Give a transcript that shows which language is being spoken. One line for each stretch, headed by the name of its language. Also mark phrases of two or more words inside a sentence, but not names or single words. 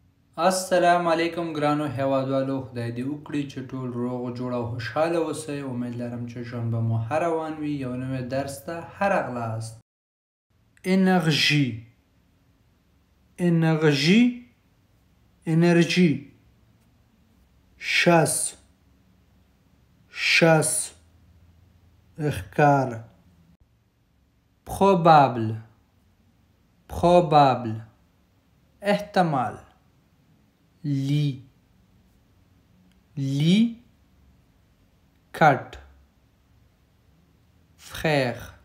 Pashto: السلام علیکم ګرانو هیوادوالو، خدای دې وکړي چې ټول روغ جوړ او خوشحاله اوسئ. امید لرم چې ژوند به مو ښه روان وي. یو نوی درس ته ښه راغلاست. انرژي انرژي انرژي
French: chasse chasse ښکار probable probable احتمال lit lit cut frère